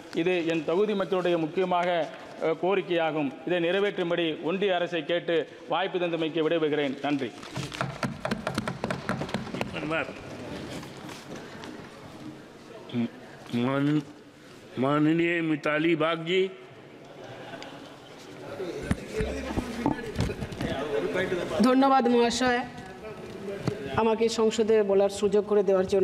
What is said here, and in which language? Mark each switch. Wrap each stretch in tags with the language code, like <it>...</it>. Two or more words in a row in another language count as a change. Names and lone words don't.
<ta>இது என் தொகுதி மக்களுடைய முக்கியமாக கோரிக்கையாகும். இதை நிறைவேற்றும்படி ஒன்றிய அரசை கேட்டு வாய்ப்பு தந்தமைக்கு விடைபெறுகிறேன். நன்றி.</ta> <hi>माननीय मिताली बाग जी।</hi> <bn>ধন্যবাদ মহাশয় আমাকে সংসদে বলার সুযোগ করে দেওয়ার জন্য।</bn>